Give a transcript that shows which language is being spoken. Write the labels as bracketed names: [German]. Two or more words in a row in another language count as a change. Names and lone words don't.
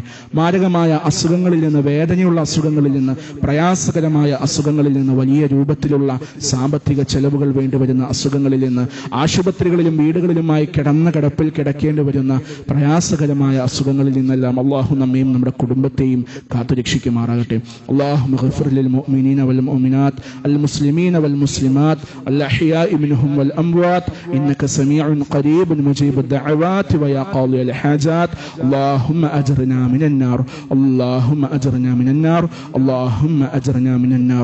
[Malayalam] മാരകമായ അസുഖങ്ങളിൽ നിന്ന്, വേദനയുള്ള അസുഖങ്ങളിൽ നിന്ന്, പ്രയാസകരമായ അസുഖങ്ങളിൽ നിന്ന്, വലിയ രൂപ രൂപത്തിലുള്ള സാമ്പത്തിക ചെലവുകൾ വേണ്ടിവരുന്ന അസുഖങ്ങളിൽ നിന്ന്, ആശുപത്രികളിലും വീടുകളിലുമായി കിടപ്പിൽ കിടക്കേണ്ടി വരുന്ന പ്രയാസകരമായ അസുഖങ്ങളിൽ നിന്നെല്ലാം അള്ളാഹു നമ്മയും നമ്മുടെ കുടുംബത്തെയും കാത്തുരക്ഷിക്കുമാറാകട്ടെ. [Arabic] اللهم اغفر للمؤمنين والمؤمنات المسلمين والمسلمات الأحياء منهم والأموات إنك سميع قريب مجيب الدعوات ويا قاضي الحاجات. اللهم أجرنا من النار، اللهم أجرنا من النار، اللهم أجرنا من النار.